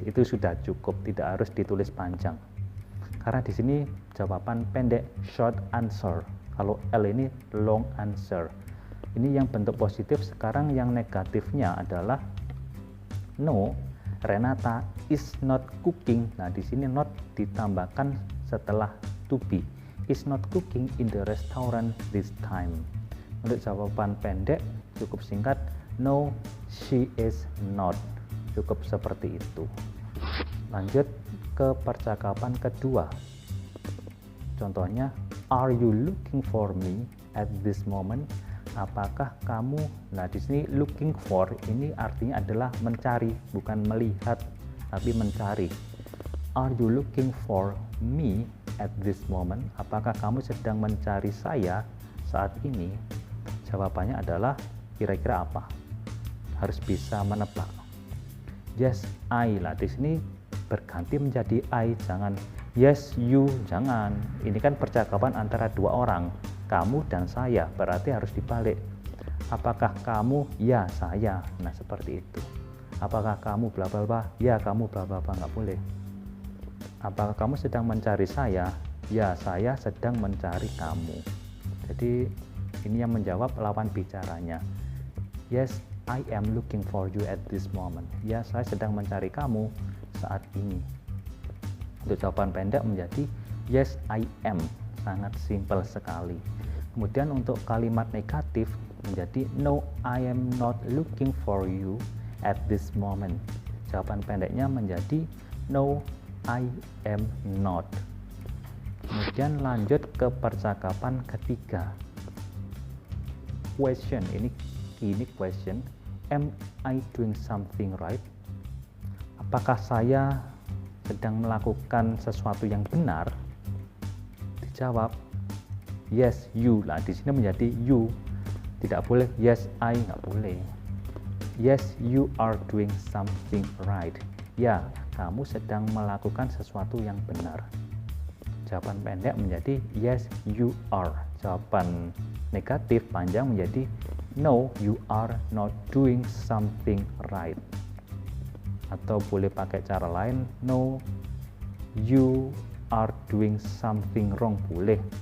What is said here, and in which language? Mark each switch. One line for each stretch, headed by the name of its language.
Indonesian: Itu sudah cukup, tidak harus ditulis panjang. Karena di sini jawaban pendek,
English: short answer.
Indonesian: Kalau L ini
English: long answer.
Indonesian: Ini yang bentuk positif. Sekarang yang negatifnya adalah
English: no, Renata is not cooking.
Indonesian: Nah, di sini not ditambahkan setelah to be.
English: Is not cooking in the restaurant this time.
Indonesian: Untuk jawaban pendek cukup singkat,
English: no, she is not.
Indonesian: Cukup seperti itu. Lanjut ke percakapan kedua.
English: Contohnya, are you looking for me at this moment?
Indonesian: Apakah kamu, nah di sini looking for ini artinya adalah mencari, bukan melihat, tapi mencari.
English: Are you looking for me at this moment?
Indonesian: Apakah kamu sedang mencari saya saat ini? Jawabannya adalah kira-kira apa? Harus bisa menebak.
English: Yes, I
Indonesian: lah. Di sini berganti menjadi I, jangan
English: yes you,
Indonesian: jangan. Ini kan percakapan antara dua orang, kamu dan saya, berarti harus dibalik. Apakah kamu? Ya, saya. Nah, seperti itu. Apakah kamu bla bla bla? Ya, kamu bla bla bla, nggak boleh. Apakah kamu sedang mencari saya? Ya, saya sedang mencari kamu. Jadi ini yang menjawab lawan bicaranya.
English: Yes, I am looking for you at this moment.
Indonesian: Ya, saya sedang mencari kamu saat ini. Untuk jawaban pendek menjadi
English: yes, I am.
Indonesian: Sangat simpel sekali. Kemudian untuk kalimat negatif menjadi
English: no, I am not looking for you at this moment.
Indonesian: Jawaban pendeknya menjadi
English: no, I am not.
Indonesian: Kemudian lanjut ke percakapan ketiga. Question, ini question.
English: Am I doing something right?
Indonesian: Apakah saya sedang melakukan sesuatu yang benar? Dijawab
English: yes you.
Indonesian: Lah di sini menjadi you. Tidak boleh
English: yes I,
Indonesian: nggak boleh.
English: Yes, you are doing something right.
Indonesian: Ya, kamu sedang melakukan sesuatu yang benar. Jawaban pendek menjadi
English: yes, you are.
Indonesian: Jawaban negatif panjang menjadi
English: no, you are not doing something right.
Indonesian: Atau boleh pakai cara lain,
English: no, you are doing something wrong,
Indonesian: boleh.